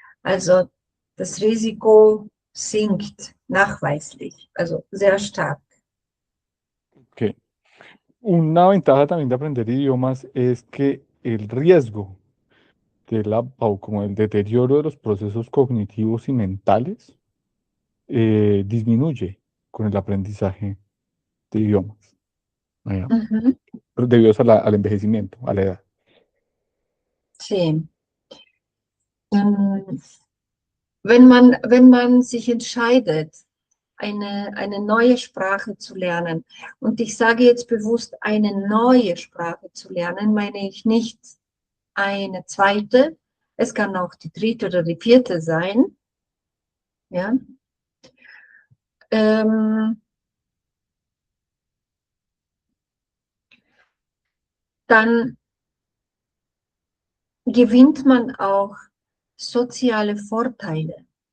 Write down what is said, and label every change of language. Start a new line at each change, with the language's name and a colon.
German: Also das Risiko sinkt nachweislich, also sehr stark. Okay.
Spanish: Una ventaja también de aprender idiomas es que el riesgo o como el deterioro de los procesos cognitivos y mentales disminuye con el aprendizaje de idiomas, ¿no? Mhm. Debido al envejecimiento, a la edad. Sí.
German: Wenn man sich entscheidet, eine neue Sprache zu lernen, und ich sage jetzt bewusst, eine neue Sprache zu lernen, meine ich nicht eine zweite, es kann auch die dritte oder die vierte sein, ja, dann gewinnt man auch soziale Vorteile.